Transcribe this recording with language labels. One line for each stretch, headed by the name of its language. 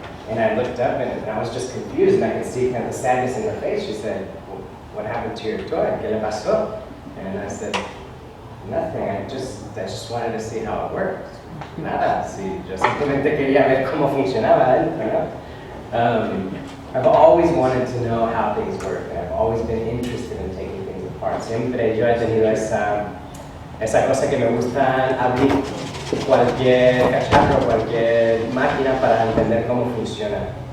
English: And I looked up and I was just confused, and I could see kind of the sadness in her face. She said, "What happened to your toy?
Spanish: ¿Qué le pasó?"
English: And I said, "Nothing. I just wanted to see how it worked."
Spanish: Nada, sí, yo simplemente quería ver cómo funcionaba adentro, ¿no?
English: I've always wanted to know how things work, and I've always been interested in taking things apart.
Spanish: Siempre yo he tenido esa cosa que me gusta abrir cualquier cacharro, cualquier máquina para entender cómo funciona.